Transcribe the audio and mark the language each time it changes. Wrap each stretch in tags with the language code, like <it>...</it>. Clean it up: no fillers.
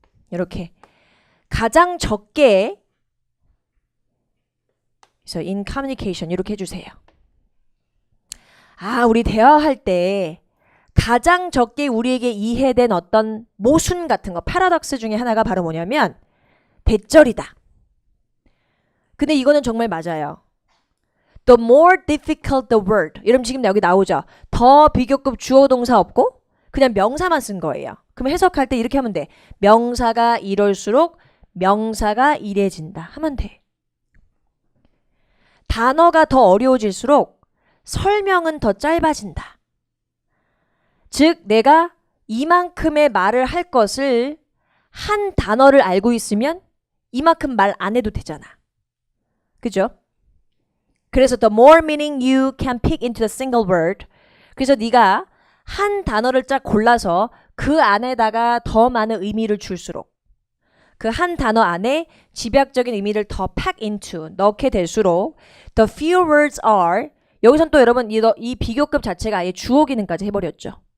<ko>이렇게 가장 적게 그래서</ko> <en>in communication</en> <ko>이렇게 해주세요. 아, 우리 대화할 때 가장 적게 우리에게 이해된 어떤 모순 같은 거, 패러독스 중에 하나가 바로 뭐냐면 대절이다. 근데 이거는 정말 맞아요.</ko> <en>The more difficult the word.</en> <ko>여러분 지금 여기 나오죠. 더 비교급 주어 동사 없고 그냥 명사만 쓴 거예요. 그럼 해석할 때 이렇게 하면 돼. 명사가 이럴수록 명사가 이래진다 하면 돼. 단어가 더 어려워질수록 설명은 더 짧아진다. 즉 내가 이만큼의 말을 할 것을 한 단어를 알고 있으면 이만큼 말 안 해도 되잖아. 그죠? 그래서</ko> <en>the more meaning you can pick into the single word.</en> <ko>그래서 네가 한 단어를 쫙 골라서 그 안에다가 더 많은 의미를 줄수록 그 한 단어 안에 집약적인 의미를 더 pack into 넣게 될수록</ko> <en>the few words are</en> <ko>여기선 또 여러분 이 비교급 자체가 아예 주어 기능까지 해버렸죠.</ko>